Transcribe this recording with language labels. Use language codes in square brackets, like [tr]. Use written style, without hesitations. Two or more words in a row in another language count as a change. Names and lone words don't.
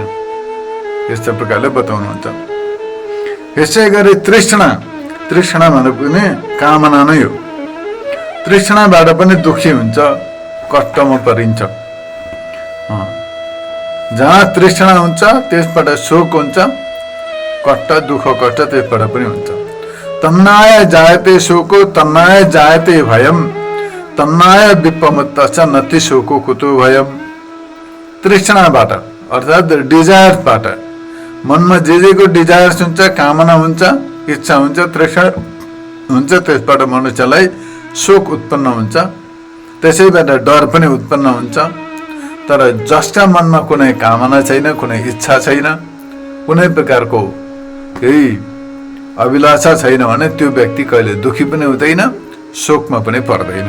[ne] यस्तो प्रकारले बताउनुहुन्छ। यसै गरी तृष्णा, तृष्णा भनेको पनि कामना नै हो। तृष्णाबाट पनि दुःखी हुन्छ, कष्टमा परिन्छ। जहाँ तृष्णा हुन्छ त्यसबाट शोक हुन्छ, कष्ट, दुःख, कष्ट त्यसबाट पनि हुन्छ। [sa] तन्नाय जायते शोको तन्नाय जायते भयम तन्नाय विपमुत्तश्च नति शोको कुतो भयम। [ne] तृष्णाबाट अर्थात् डिजायर्सबाट, मनमा जे जेको डिजायर्स हुन्छ, कामना हुन्छ, इच्छा हुन्छ, तृष्णा हुन्छ, त्यसबाट मनुष्यलाई शोक उत्पन्न हुन्छ। त्यसैबाट डर पनि उत्पन्न हुन्छ। तर जसका मनमा कुनै कामना छैन, कुनै इच्छा छैन, कुनै प्रकारको केही अभिलाषा छैन भने त्यो व्यक्ति कहिले दुखी पनि हुँदैन, शोकमा पनि पर्दैन।